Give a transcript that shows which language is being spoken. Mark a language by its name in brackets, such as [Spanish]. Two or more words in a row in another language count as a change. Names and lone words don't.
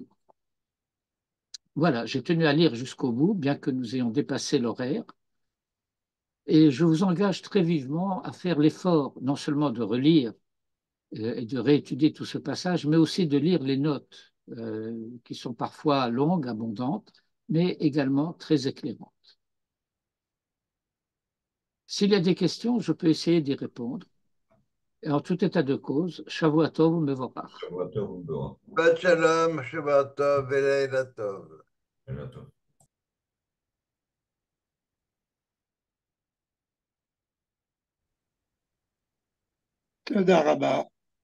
[French] Voilà, j'ai tenu à lire jusqu'au bout, bien que nous ayons dépassé l'horaire, et je vous engage très vivement à faire l'effort non seulement de relire et de réétudier tout ce passage, mais aussi de lire les notes qui sont parfois longues, abondantes, mais également très éclairantes. S'il y a des questions, je peux essayer d'y répondre. Et en tout état de cause, [Hebrew] שבוע טוב מבורך. שבת מבורך. שבת שלום שבת טוב לילה טוב. תודה רבה.